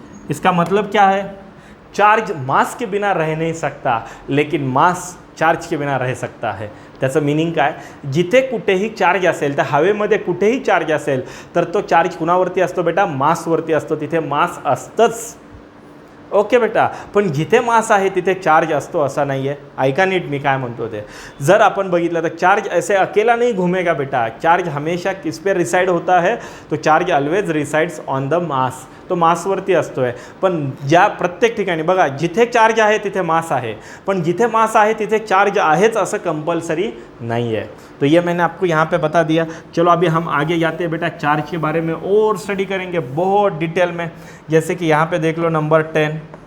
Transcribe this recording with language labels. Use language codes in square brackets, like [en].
[hi] इसका मतलब क्या है, चार्ज मास के बिना रह नहीं सकता, लेकिन मास चार्ज के बिना रह सकता है. [mr] त्याचं मिनिंग काय, जिथे कुठेही चार्ज असेल, तर हवेमध्ये कुठेही चार्ज असेल तर तो चार्ज कुणावरती असतो बेटा, मासवरती असतो. तिथे मास असतंच. ओके बेटा. पण जिथे मास आहे तिथे चार्ज असतो असा नाही आहे. ऐका नीट मी काय म्हणतो ते. जर आपण बघितलं तर [hi] चार्ज ऐसे अकेला नहीं घूमेगा बेटा, चार्ज हमेशा किस पे रिसाइड होता है, [en] तो charge always resides on the mass. [mr] तो मासवरती असतो आहे. पण ज्या प्रत्येक ठिकाणी बघा, जिथे चार्ज आहे तिथे मास आहे, पण जिथे मास आहे तिथे चार्ज आहेच असं कंपल्सरी [hi] नहीं है. तो ये मैंने आपको यहाँ पे बता दिया. चलो अभी हम आगे जाते हैं बेटा, चार्ज के बारे में और स्टडी करेंगे बहुत डिटेल में. जैसे कि यहाँ पे देख लो नंबर 10.